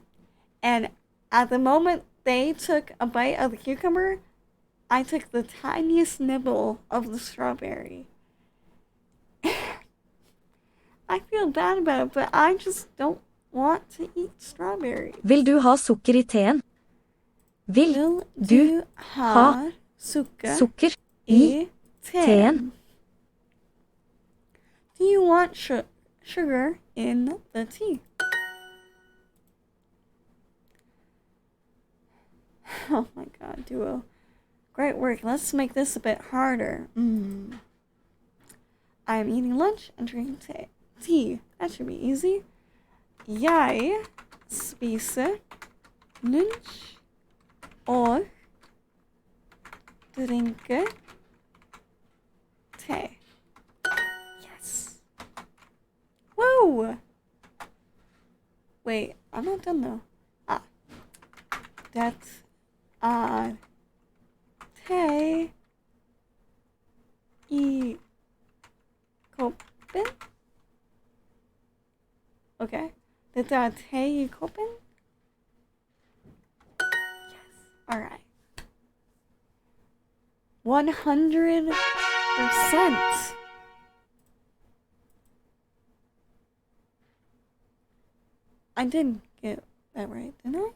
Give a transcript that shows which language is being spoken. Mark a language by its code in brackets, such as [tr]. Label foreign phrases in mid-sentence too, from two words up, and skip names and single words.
[en] And at the moment they took a bite of the cucumber, I took the tiniest nibble of the strawberry. I feel bad about it, but I just don't want to eat strawberries. [no] Vil du ha sukker I teen? Vil du ha sukker I teen? [en] Do you want sugar in the tea? Oh my god, duo. Great work. Let's make this a bit harder. I'm eating lunch and drinking tea. That should be easy. [no] Jeg spiser lunch og drikker te. [en] Yes. Whoa! Wait, I'm not done though. [no] Det te I koppen. Okay. Dette te I koppen. [en] Yes. Alright. 100%. I did get that right, didn't I?